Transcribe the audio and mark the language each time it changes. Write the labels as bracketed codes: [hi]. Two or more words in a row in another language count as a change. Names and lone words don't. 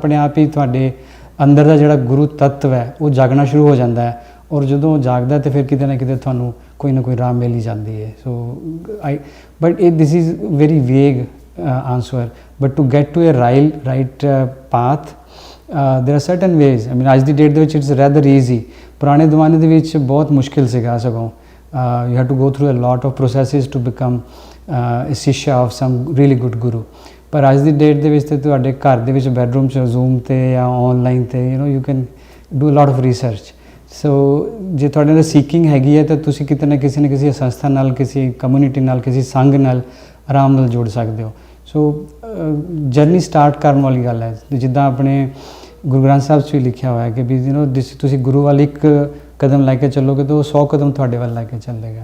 [pa] ਆਪਣੇ ਆਪ ਹੀ ਤੁਹਾਡੇ ਅੰਦਰ ਦਾ ਜਿਹੜਾ ਗੁਰੂ ਤੱਤਵ ਹੈ ਉਹ ਜਾਗਣਾ ਸ਼ੁਰੂ ਹੋ ਜਾਂਦਾ ਹੈ, ਔਰ ਜਦੋਂ ਜਾਗਦਾ ਤਾਂ ਫਿਰ ਕਿਤੇ ਨਾ ਕਿਤੇ ਤੁਹਾਨੂੰ ਕੋਈ ਨਾ ਕੋਈ ਰਾਹ ਮਿਲ ਹੀ ਜਾਂਦੀ ਹੈ। [en] So but this is very vague answer, but to get to a right path there are certain ways. I mean [pa] ਅੱਜ ਦੀ ਡੇਟ ਦੇ ਵਿੱਚ [en] it's rather easy. [pa] ਪੁਰਾਣੇ ਜ਼ਮਾਨੇ ਦੇ ਵਿੱਚ ਬਹੁਤ ਮੁਸ਼ਕਿਲ ਸੀਗਾ ਸਗੋਂ। [en] you have to go through a lot of processes to become a ਸ਼ਿਸ਼ਾ of some really good guru. [pa] ਪਰ ਅੱਜ ਦੀ ਡੇਟ ਦੇ ਵਿੱਚ ਤੇ ਤੁਹਾਡੇ ਘਰ ਦੇ ਵਿੱਚ ਬੈਡਰੂਮ 'ਚ ਜ਼ੂਮ 'ਤੇ ਜਾਂ ਔਨਲਾਈਨ 'ਤੇ [en] you can do a lot of research. [pa] ਸੋ ਜੇ ਤੁਹਾਡੇ ਅੰਦਰ ਸੀਕਿੰਗ ਹੈਗੀ ਹੈ ਤਾਂ ਤੁਸੀਂ ਕਿਤੇ ਨਾ ਕਿਸੇ ਸੰਸਥਾ ਨਾਲ, ਕਿਸੇ ਕਮਿਊਨਿਟੀ ਨਾਲ, ਕਿਸੇ ਸੰਘ ਨਾਲ ਆਰਾਮ ਨਾਲ ਜੁੜ ਸਕਦੇ ਹੋ। ਸੋ [en] journey start [pa] ਕਰਨ ਵਾਲੀ ਗੱਲ ਹੈ। ਜਿੱਦਾਂ ਆਪਣੇ ਗੁਰੂ ਗ੍ਰੰਥ ਸਾਹਿਬ 'ਚ ਵੀ ਲਿਖਿਆ ਹੋਇਆ ਕਿ ਵੀ ਤੁਸੀਂ ਗੁਰੂ ਵੱਲ ਇੱਕ ਕਦਮ ਲੈ ਕੇ ਚੱਲੋਗੇ ਤਾਂ ਉਹ 100 ਕਦਮ ਤੁਹਾਡੇ ਵੱਲ ਲੈ ਕੇ ਚੱਲੇਗਾ।